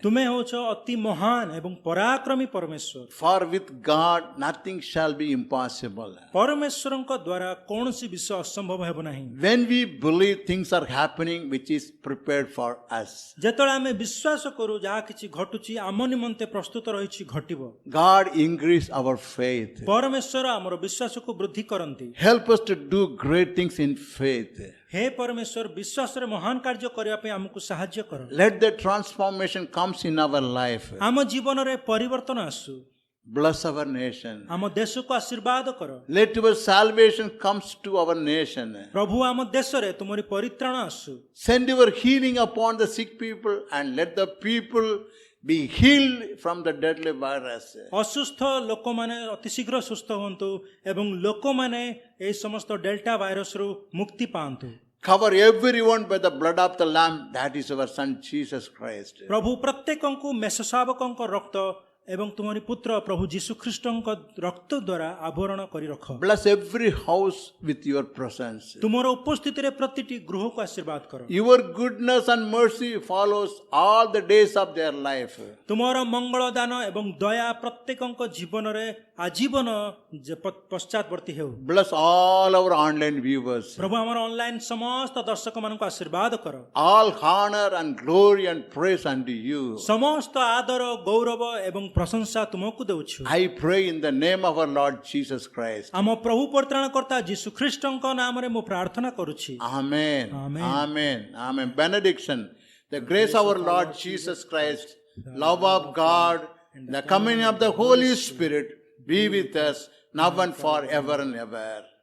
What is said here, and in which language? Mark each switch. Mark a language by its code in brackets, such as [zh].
[or] ତୁମେ ହେଉଛ ଅତି ମହାନ ଏବଂ ପରାକ୍ରମୀ ପରମେଶ୍ୱର। [en] For with God nothing shall be impossible. [or] ପରମେଶ୍ୱରଙ୍କ ଦ୍ୱାରା କୌଣସି ବିଷୟ ଅସମ୍ଭବ ହେବ ନାହିଁ। [en] When we believe things are happening which is prepared for us. [or] ଯେତେବେଳେ ଆମେ ବିଶ୍ୱାସ କରୁ ଯାହା କିଛି ଘଟୁଛି ଆମ ନିମନ୍ତେ ପ୍ରସ୍ତୁତ ରହିଛି ଘଟିବ। [en] God increase our faith. [or] ପରମେଶ୍ୱର ଆମର ବିଶ୍ୱାସକୁ ବୃଦ୍ଧି କରନ୍ତି। [en] Help us to do great things in faith. [or] ହେ ପରମେଶ୍ୱର, ବିଶ୍ୱାସରେ ମହାନ କାର୍ଯ୍ୟ କରିବା ପାଇଁ ଆମକୁ ସାହାଯ୍ୟ କର। [en] Let the transformation comes in our life. [or] ଆମ ଜୀବନରେ ପରିବର୍ତ୍ତନ ଆସୁ। [en] Bless our nation. [or] ଆମ ଦେଶକୁ ଆଶୀର୍ବାଦ କର। [en] Let your salvation comes to our nation. [or] ପ୍ରଭୁ, ଆମ ଦେଶରେ ତୁମରି ପରିତ୍ରାଣ ଆସୁ। [en] Send your healing upon the sick people and let the people be healed from the deadly virus. [or] ଅସୁସ୍ଥ ଲୋକମାନେ ଅତି ଶୀଘ୍ର ସୁସ୍ଥ ହୁଅନ୍ତୁ ଏବଂ ଲୋକମାନେ ଏହି ସମସ୍ତ ଡେଲ୍ଟା ଭାଇରସରୁ ମୁକ୍ତି ପାଆନ୍ତୁ। [en] Cover everyone by the blood of the Lamb, that is our Son Jesus Christ. [or] ପ୍ରଭୁ ପ୍ରତ୍ୟେକଙ୍କୁ ମେଷଶାବକଙ୍କ ରକ୍ତ ଏବଂ ତୁମରି ପୁତ୍ର ପ୍ରଭୁ ଯୀଶୁଖ୍ରୀଷ୍ଟଙ୍କ ରକ୍ତ ଦ୍ୱାରା ଆବରଣ କରି ରଖ। [en] Bless every house with your presence. [or] ତୁମର ଉପସ୍ଥିତିରେ ପ୍ରତିଟି ଗୃହକୁ ଆଶୀର୍ବାଦ କର। [en] Your goodness and mercy follows all the days of their life. [or] ତୁମର ମଙ୍ଗଳ ଦାନ ଏବଂ ଦୟା ପ୍ରତ୍ୟେକଙ୍କ ଜୀବନରେ ଆଜୀବନ ପଶ୍ଚାତବର୍ତ୍ତୀ ହେଉ। [en] Bless all our online viewers. [or] ପ୍ରଭୁ, ଆମର ଅନଲାଇନ ସମସ୍ତ ଦର୍ଶକମାନଙ୍କୁ ଆଶୀର୍ବାଦ କର। [en] All honor and glory and praise unto you. [or] ସମସ୍ତ ଆଦର, ଗୌରବ ଏବଂ ପ୍ରଶଂସା ତୁମକୁ ଦେଉଛୁ। [en] I pray in the name of our Lord Jesus Christ. [or] ଆମ ପ୍ରଭୁ ପରିତ୍ରାଣକର୍ତ୍ତା ଯୀଶୁଖ୍ରୀଷ୍ଟଙ୍କ ନାମରେ ମୁଁ ପ୍ରାର୍ଥନା କରୁଛି। [en] Amen. Amen. Amen. Amen. Benediction. The grace of our Lord Jesus Christ, love of God, the communion of the Holy Spirit be with us now and forever and ever.